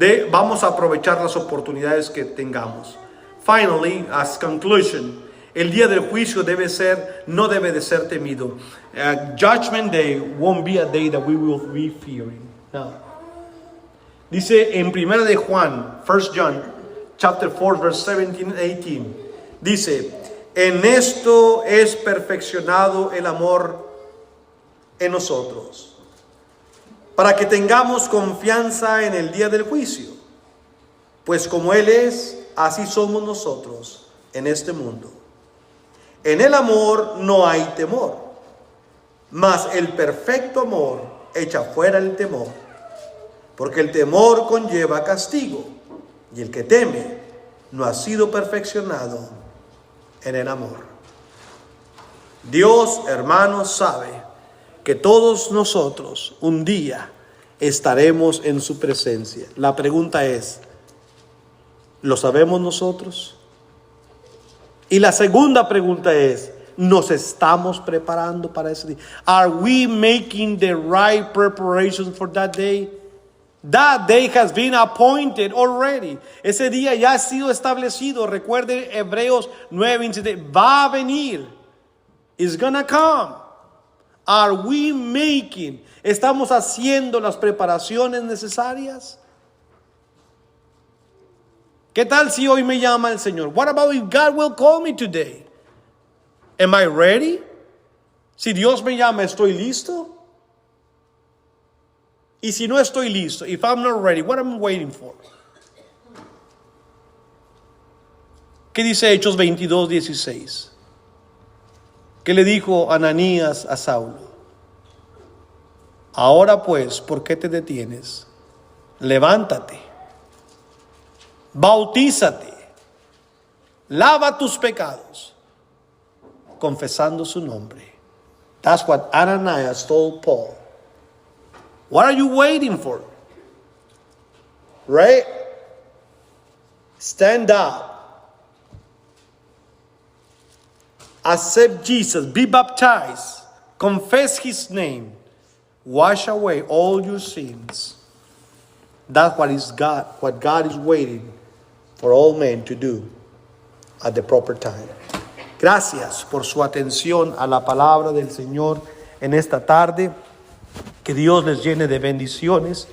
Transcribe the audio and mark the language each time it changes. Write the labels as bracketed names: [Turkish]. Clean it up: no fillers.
[Spanish] Vamos a aprovechar las oportunidades que tengamos. [English] Finally, as conclusion, [Spanish] el día del juicio no debe de ser temido. [English] Judgment Day won't be a day that we will be fearing. [Spanish] No. Dice en 1 de Juan, [English] 1 John, chapter 4, verse 17 and 18, [Spanish] dice, en esto es perfeccionado el amor en nosotros, para que tengamos confianza en el día del juicio. Pues como Él es, así somos nosotros en este mundo. En el amor no hay temor, mas el perfecto amor echa fuera el temor, porque el temor conlleva castigo, y el que teme no ha sido perfeccionado en el amor. Dios, hermanos, sabe que todos nosotros un día estaremos en su presencia. La pregunta es, ¿lo sabemos nosotros? Y la segunda pregunta es, ¿nos estamos preparando para ese día? [English] Are we making the right preparations for that day? That day has been appointed already. [Spanish] Ese día ya ha sido establecido. Recuerden Hebreos 9:27. Va a venir. [English] It's gonna come. Are we making? [Spanish] ¿Estamos haciendo las preparaciones necesarias? ¿Qué tal si hoy me llama el Señor? [English] What about if God will call me today? Am I ready? [Spanish] Si Dios me llama, ¿estoy listo? Y si no estoy listo, [English] if I'm not ready, what am I waiting for? [Spanish] ¿Qué dice Hechos 22:16? ¿Qué le dijo Ananías a Saulo? Ahora pues, ¿por qué te detienes? Levántate, bautízate, lava tus pecados, confesando su nombre. [English] That's what Ananias told Paul. What are you waiting for? Right? Stand up. Accept Jesus. Be baptized. Confess His name. Wash away all your sins. That's what God is waiting for all men to do at the proper time. [Spanish] Gracias por su atención a la palabra del Señor en esta tarde. Que Dios les llene de bendiciones.